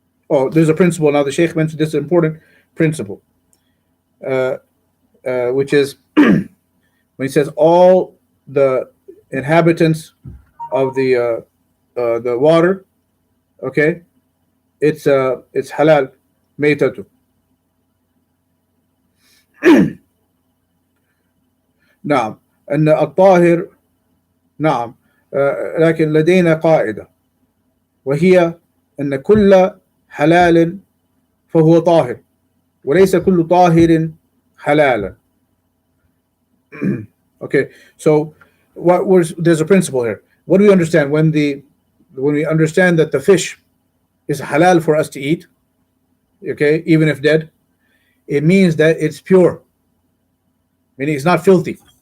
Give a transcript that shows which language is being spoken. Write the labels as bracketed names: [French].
[English] Oh, there's a principle now. The Shaykh mentioned this is an important principle, which is when he says all the inhabitants of the water, okay, it's halal maytatu. [Arabic] نعم أن الطاهر نعم لكن لدينا قاعدة وهي أن كل حلال فهو طاهر وليس كل طاهر حلالا. [English] Okay, so there's a principle here. What do we understand when we understand that the fish is halal for us to eat, okay, even if dead? It means that it's pure, meaning it's not filthy.